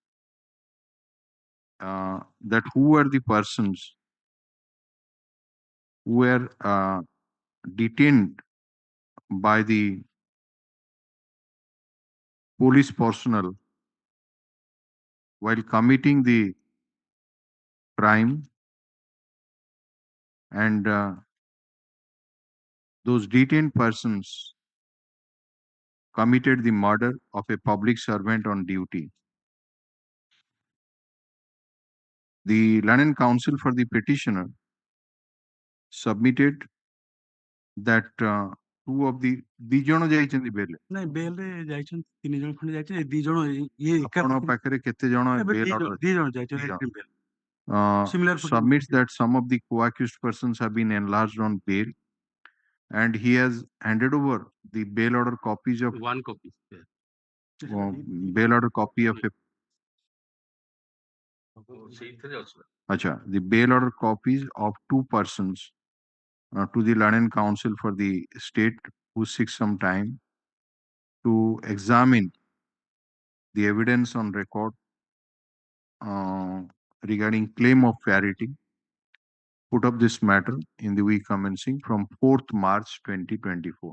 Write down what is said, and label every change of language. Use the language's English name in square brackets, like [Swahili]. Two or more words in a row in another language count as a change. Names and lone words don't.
[English] that who are the persons who were detained by the police personnel while committing the crime, and those detained persons committed the murder of a public servant on duty. The learned counsel for the petitioner submitted that two of the [Odia] ଦିଜଣ ଯାଇଛନ୍ତି ବେଲ୍ ନାଇଁ ବେଲ୍ ରେ ଯାଇଛନ୍ତି 3 ଜଣ ଖଣ୍ଡେ ଯାଇଛନ୍ତି ଏ 2 ଜଣ ଇଏ ଆପଣଙ୍କ ପାଖରେ କେତେ ଜଣ [English] bail order [Odia] 2 ଜଣ ଯାଇଛନ୍ତି ବେଲ୍ [English] submits that some of the co-accused persons have been enlarged on bail, and he has handed over the bail order copies of one copy. Bail order copy of a Acha, the bail order copies of two persons to the Learned Council for the state who seek some time to examine the evidence on record regarding claim of parity, put up this matter in the week commencing from 4th March 2024.